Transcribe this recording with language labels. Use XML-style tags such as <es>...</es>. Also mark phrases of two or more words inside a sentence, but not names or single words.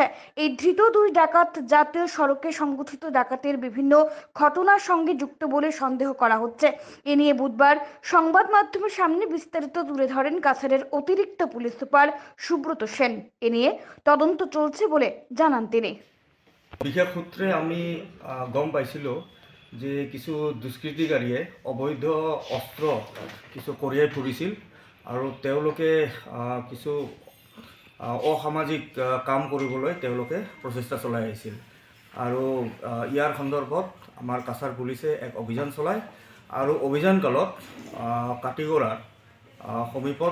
<bn>এই ধৃত 2 ডাকাত জাতীয় সড়কে সংগঠিত ডাকাতের বিভিন্ন ঘটনার সঙ্গে যুক্ত বলে সন্দেহ করা হচ্ছে। এ নিয়ে বুধবার সংবাদ মাধ্যমের সামনে বিস্তারিত তুলে ধরেন কাছাড়ের অতিরিক্ত পুলিশ সুপার সুব্রত সেন। এ নিয়ে তদন্ত চলছে বলে জানান তিনি।</bn> <as>বিশেষ সূত্রে আমি গম পাইছিল যে কিছু দুষ্কৃতিকাৰীয়ে অবৈধ অস্ত্ৰ কিছু কঢ়িয়াই ফুৰিছিল আৰু তেওঁলোকে কিছু অসামাজিক কাম কৰিবলৈ তেওঁলোকে প্ৰচেষ্টা চলাই আহিছিল। আৰু ইয়াৰ সন্দৰ্ভত আমাৰ কাছাৰ পুলিচে এক অভিযান চলায় আৰু অভিযানকালত কাটিগড়াৰ সমীপত</as>